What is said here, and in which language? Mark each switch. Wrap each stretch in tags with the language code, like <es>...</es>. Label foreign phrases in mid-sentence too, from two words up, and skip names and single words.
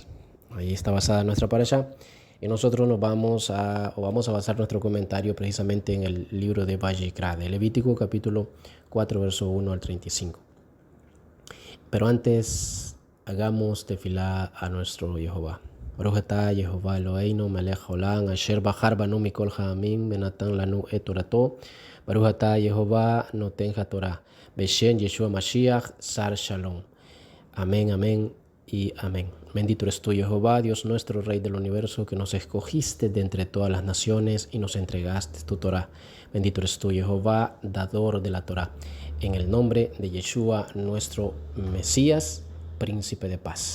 <es>Ahí está basada nuestra parashá. Y nosotros vamos a basar nuestro comentario precisamente en el libro de Vayikra, de Levítico capítulo 4, verso 1 al 35. Pero antes, hagamos tefilá a nuestro Jehová.</es> <he>ברוך אתה Jehová אלוהינו מלך העולם אשר בחר בנו מכל העמים ונתן לנו את תורתו. ברוך אתה Jehová נותן התורה בשם Yeshua משיח שר שלום.</he> <es>Amén, amén y amén. Bendito eres tú, Jehová, Dios nuestro, Rey del universo, que nos escogiste de entre todas las naciones y nos entregaste tu Torah. Bendito eres tú, Jehová, dador de la Torah. En el nombre de Yeshua, nuestro Mesías, príncipe de paz.</es>